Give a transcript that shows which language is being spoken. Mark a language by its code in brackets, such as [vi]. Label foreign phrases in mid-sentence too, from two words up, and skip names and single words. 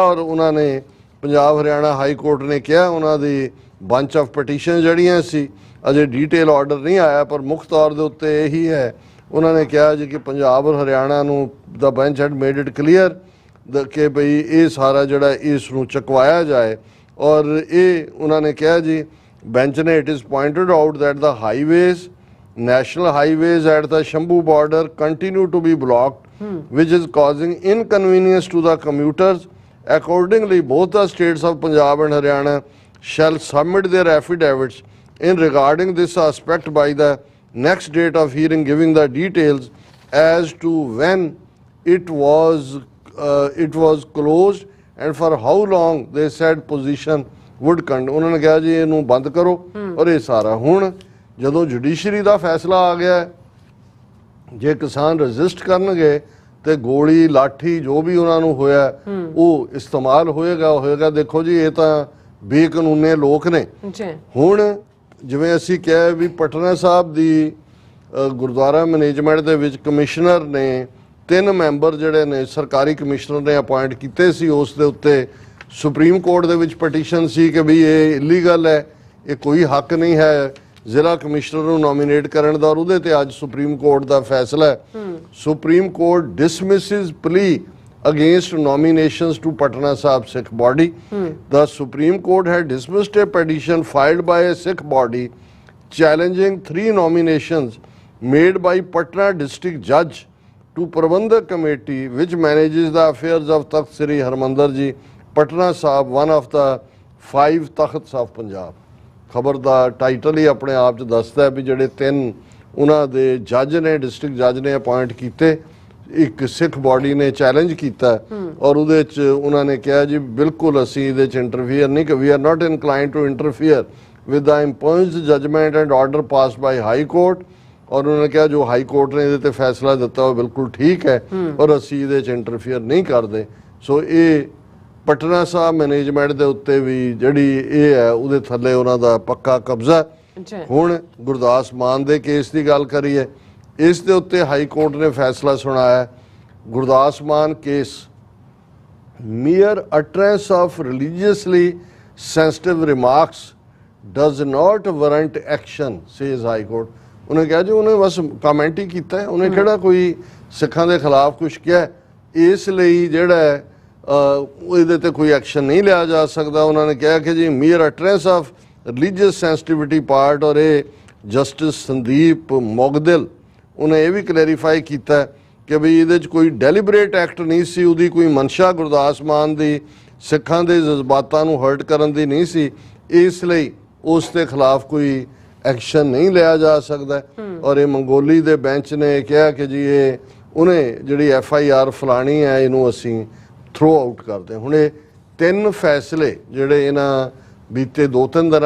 [pa] ਔਰ ਉਹਨਾਂ ਨੇ ਪੰਜਾਬ ਹਰਿਆਣਾ ਹਾਈ ਕੋਰਟ ਨੇ ਕਿਹਾ ਉਹਨਾਂ ਦੀ [en] bunch of petition [pa] ਜਿਹੜੀਆਂ ਸੀ, ਅਜੇ [en] detail order [pa] ਨਹੀਂ ਆਇਆ, ਪਰ ਮੁੱਖ ਤੌਰ ਦੇ ਉੱਤੇ ਇਹੀ ਹੈ। ਉਹਨਾਂ ਨੇ ਕਿਹਾ ਜੀ ਕਿ ਪੰਜਾਬ ਔਰ ਹਰਿਆਣਾ ਨੂੰ [en] the bench had made it clear [pa] ਕਿ ਭਈ ਇਹ ਸਾਰਾ ਜਿਹੜਾ ਇਸ ਨੂੰ ਚੁਕਵਾਇਆ ਜਾਏ। ਔਰ ਇਹ ਉਹਨਾਂ ਨੇ ਕਿਹਾ ਜੀ ਬੈਂਚ ਨੇ, [en] it is pointed out that the highways national highways at the Shambhu border continue to be blocked, which is causing inconvenience to the commuters. Accordingly, both the states of Punjab and Haryana shall submit their affidavits in regarding this aspect by the next date of hearing, giving the details as to when it was closed and for how long they said position would continue. [pa] ਉਹਨਾਂ ਨੇ ਕਿਹਾ ਜੀ ਇਹਨੂੰ ਬੰਦ ਕਰੋ ਔਰ ਇਹ ਸਾਰਾ ਹੁਣ ਜਦੋਂ ਜੁਡੀਸ਼ਰੀ ਦਾ ਫੈਸਲਾ ਆ ਗਿਆ ਜੇ ਕਿਸਾਨ ਰਜਿਸਟ ਕਰਨਗੇ ਤੇ ਗੋਲੀ ਲਾਠੀ ਜੋ ਵੀ ਉਹਨਾਂ ਨੂੰ ਹੋਇਆ ਉਹ ਇਸਤੇਮਾਲ ਹੋਏਗਾ ਦੇਖੋ ਜੀ ਇਹ ਤਾਂ ਬੇਕਾਨੂੰਨੇ ਲੋਕ ਨੇ ਹੁਣ ਜਿਵੇਂ ਅਸੀਂ ਕਿਹਾ ਵੀ ਪਟਨਾ ਸਾਹਿਬ ਦੀ ਗੁਰਦੁਆਰਾ ਮੈਨੇਜਮੈਂਟ ਦੇ ਵਿੱਚ ਕਮਿਸ਼ਨਰ ਨੇ 3 ਮੈਂਬਰ ਜਿਹੜੇ ਨੇ ਸਰਕਾਰੀ ਕਮਿਸ਼ਨਰ ਨੇ ਅਪਾਇੰਟ ਕੀਤੇ ਸੀ ਉਸ ਦੇ ਉੱਤੇ ਸੁਪਰੀਮ ਕੋਰਟ ਦੇ ਵਿੱਚ ਪਟੀਸ਼ਨ ਸੀ ਕਿ ਵੀ ਇਹ ਇਲੀਗਲ ਹੈ ਇਹ ਕੋਈ ਹੱਕ ਨਹੀਂ ਹੈ ਜ਼ਿਲ੍ਹਾ ਕਮਿਸ਼ਨਰ ਨੂੰ ਨੋਮੀਨੇਟ ਕਰਨ ਦਾ ਔਰ ਉਹਦੇ ਤੇ ਅੱਜ ਸੁਪਰੀਮ ਕੋਰਟ ਦਾ ਫੈਸਲਾ ਹੈ [en] Supreme Court dismisses plea against nominations to Patna Sahib Sikh body. The Supreme Court had dismissed a petition filed by a Sikh body challenging 3 nominations made by Patna district judge to Prabandhak committee which manages the affairs of Takht Sri Harmandir Ji Patna Sahib, one of the 5 Takhts of Punjab. [pa] ਖਬਰ ਦਾ ਟਾਈਟਲ ਹੀ ਆਪਣੇ ਆਪ 'ਚ ਦੱਸਦਾ ਹੈ ਵੀ ਜਿਹੜੇ 3 ਉਹਨਾਂ ਦੇ ਜੱਜ ਨੇ [en] district judge [pa] ਨੇ ਅਪਾਇੰਟ ਕੀਤੇ ਇੱਕ ਸਿੱਖ ਬਾਡੀ ਨੇ ਚੈਲੰਜ ਕੀਤਾ ਔਰ ਉਹਦੇ 'ਚ ਉਹਨਾਂ ਨੇ ਕਿਹਾ ਜੀ ਬਿਲਕੁਲ ਅਸੀਂ ਇਹਦੇ 'ਚ ਇੰਟਰਫੀਅਰ ਨਹੀਂ ਕਿ [en] we are not inclined to interfere with the imposed judgment and order passed by High Court [pa] ਔਰ ਉਹਨਾਂ ਨੇ ਕਿਹਾ ਜੋ ਹਾਈ ਕੋਰਟ ਨੇ ਇਹਦੇ 'ਤੇ ਫੈਸਲਾ ਦਿੱਤਾ ਉਹ ਬਿਲਕੁਲ ਠੀਕ ਹੈ ਔਰ ਅਸੀਂ ਇਹਦੇ 'ਚ ਇੰਟਰਫੀਅਰ ਨਹੀਂ ਕਰਦੇ ਸੋ ਇਹ ਪਟਨਾ ਸਾਹਿਬ ਮੈਨੇਜਮੈਂਟ ਦੇ ਉੱਤੇ ਵੀ ਜਿਹੜੀ ਇਹ ਹੈ ਉਹਦੇ ਥੱਲੇ ਉਹਨਾਂ ਦਾ ਪੱਕਾ ਕਬਜ਼ਾ ਹੁਣ ਗੁਰਦਾਸ ਮਾਨ ਦੇ ਕੇਸ ਦੀ ਗੱਲ ਕਰੀਏ ਇਸ ਦੇ ਉੱਤੇ ਹਾਈ ਕੋਰਟ ਨੇ ਫੈਸਲਾ ਸੁਣਾਇਆ ਗੁਰਦਾਸ ਮਾਨ ਕੇਸ [en] mere utterance of religiously sensitive remarks does not warrant action says high court [pa] ਉਹਨੇ ਕਿਹਾ ਜੀ ਉਹਨੇ ਬਸ ਕਮੈਂਟ ਹੀ ਕੀਤਾ ਉਹਨੇ ਕਿਹੜਾ ਕੋਈ ਸਿੱਖਾਂ ਦੇ ਖਿਲਾਫ ਕੁਝ ਕਿਹਾ ਇਸ ਲਈ ਜਿਹੜਾ ਇਹਦੇ ਤੇ ਕੋਈ ਐਕਸ਼ਨ ਨਹੀਂ ਲਿਆ ਜਾ ਸਕਦਾ ਉਹਨਾਂ ਨੇ ਕਿਹਾ ਕਿ ਜੀ [en] mere utterance of religious sensitivity part [pa] ਔਰ ਇਹ ਜਸਟਿਸ ਸੰਦੀਪ ਮੋਗਦਿਲ ਉਹਨੇ ਇਹ ਵੀ ਕਲੈਰੀਫਾਈ ਕੀਤਾ ਕਿ ਵੀ ਇਹਦੇ 'ਚ ਕੋਈ [en] deliberate act [pa] ਨਹੀਂ ਸੀ ਉਹਦੀ ਕੋਈ ਮਨਸ਼ਾ ਗੁਰਦਾਸ ਮਾਨ ਦੀ ਸਿੱਖਾਂ ਦੇ ਜਜ਼ਬਾਤਾਂ ਨੂੰ ਹਰਟ ਕਰਨ ਦੀ ਨਹੀਂ ਸੀ ਇਸ ਲਈ ਉਸ ਦੇ ਖਿਲਾਫ ਕੋਈ ਐਕਸ਼ਨ ਨਹੀਂ ਲਿਆ ਜਾ ਸਕਦਾ ਔਰ ਇਹ ਮੰਗੋਲੀ ਦੇ ਬੈਂਚ ਨੇ ਕਿਹਾ ਕਿ ਜੀ ਇਹ ਉਹਨੇ ਜਿਹੜੀ FIR ਫਲਾਣੀ ਹੈ ਇਹਨੂੰ ਅਸੀਂ [en] throw out [pa] ਕਰਦੇ ਹੁਣ ਇਹ 3 ਫੈਸਲੇ ਜਿਹੜੇ ਇਹਨਾਂ ਬੀਤੇ 2-3 ਦਿਨਾਂ